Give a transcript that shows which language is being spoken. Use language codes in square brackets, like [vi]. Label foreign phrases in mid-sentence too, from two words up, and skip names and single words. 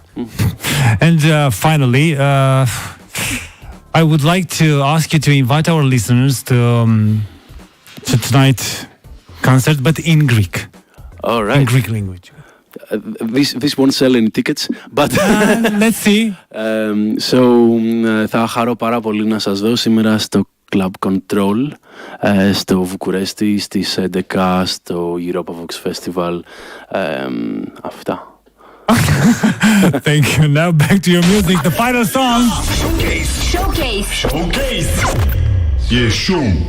[en] And finally, I would like to ask you to invite our listeners to tonight's concert, but in Greek. All right. In Greek language. this won't sell any tickets, but let's see. [el] Θα χαρώ πάρα πολύ να σας δω σήμερα στο Club Control στο Βουκουρέστι στις 11 στο Europavox Festival. Αυτά. [en] Thank you. Now back to your music. The final song. Showcase. E show.